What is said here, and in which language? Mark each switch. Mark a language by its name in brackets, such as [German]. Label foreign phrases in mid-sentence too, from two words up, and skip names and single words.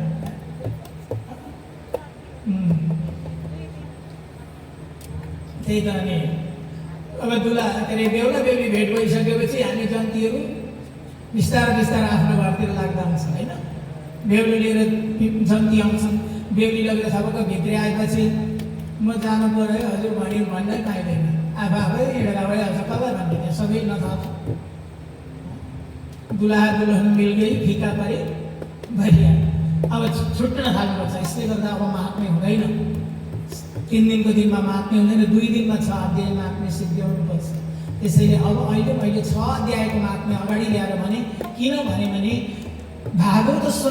[Nepali] त्यही त अनि अब दुला के अरे बेहुला बेहुली भेट भइसकेपछि हामी जन्तीहरू बिस्तारै आफ्नो घरतिर लाग्दा हुन्छ होइन बेहुली लिएर जन्ती आउँछन् बेहुली लगेर सबैको भित्रै आएपछि म जानु पर्यो हजुर भन्नै पाइँदैन आफै हिँडेर भइहाल्छ कसलाई भन्दैन सबै नथा [Hindi] दुलहा दुल्हन मिल गई [Nepali] फीका परे भइहाल्यो अब छुट्न थाल्नुपर्छ यसले गर्दा अब महात्म्य हुँदैन 3 दिनको दिनमा महात्म्य हुँदैन 2 दिनमा 6 अध्याय महात्म्य सिद्ध्याउनुपर्छ त्यसैले अब अहिले मैले 6 अध्यायको महात्म्य अगाडि ल्याएर भने किन भने भागवत